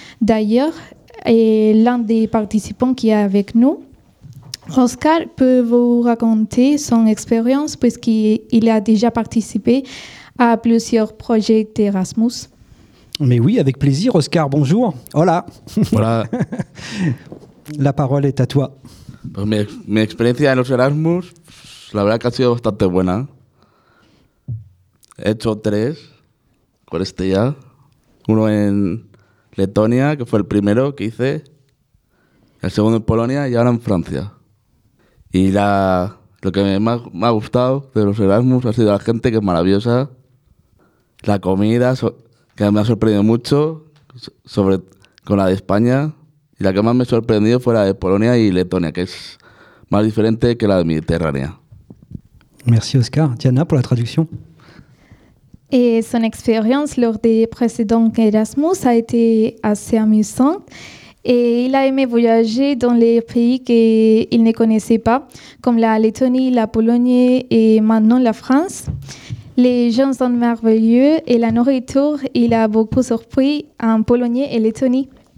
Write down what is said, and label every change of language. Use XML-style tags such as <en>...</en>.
<fr>D'ailleurs, l'un des participants qui est avec nous, Oscar, peut vous raconter son expérience puisqu'il a déjà participé à plusieurs projets Erasmus. Mais oui, avec plaisir, Oscar, bonjour.</fr> <es>Hola. Hola.</es> <fr>La parole est à toi.</fr> <es>Pues mi experiencia en los Erasmus, la verdad que ha sido bastante buena. He hecho tres. Con este ya, uno en Letonia, que fue el primero que hice, el segundo en Polonia y ahora en Francia. Y lo que me ha gustado de los Erasmus ha sido la gente, que es maravillosa, la comida, que me ha sorprendido mucho, sobre con la de España, y la que más me ha sorprendido fue la de Polonia y Letonia, que es más diferente que la de Mediterránea.</es> <fr>Merci Oscar.</fr> <es>Diana, por la traducción.</es> <fr>Et son expérience lors des précédents Erasmus a été assez amusante. Et il a aimé voyager dans les pays qu'il ne connaissait pas, comme la Lettonie, la Pologne et maintenant la France. Les gens sont merveilleux et la nourriture, il a beaucoup surpris en Pologne et Lettonie.</fr>